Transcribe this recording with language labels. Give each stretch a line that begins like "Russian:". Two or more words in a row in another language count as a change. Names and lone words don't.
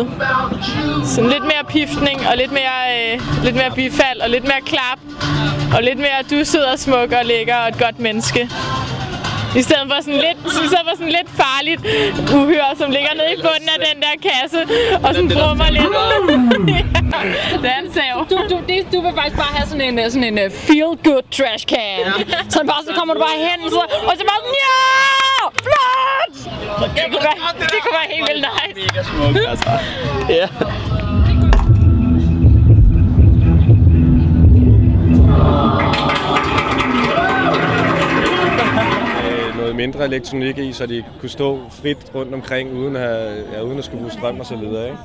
Danish: Sådan lidt mere piftning og lidt mere bifald og lidt mere klap og lidt mere du sidder smuk og lækker og et godt menneske. I stedet for sådan lidt farligt uhyre, som ligger nede i bunden af den der kasse og sådan brummer lidt. Det er en sav. Du vil faktisk bare have sådan en
English: feel good trash can.
Danish: Så kommer du bare hen og så bare sådan, ja! Flot! Det kunne være helt vildt nice. Mega smukt, altså. Ja. Noget mindre elektronik i, så de kunne stå frit rundt omkring uden at skulle bruge strøm og så videre, ikke?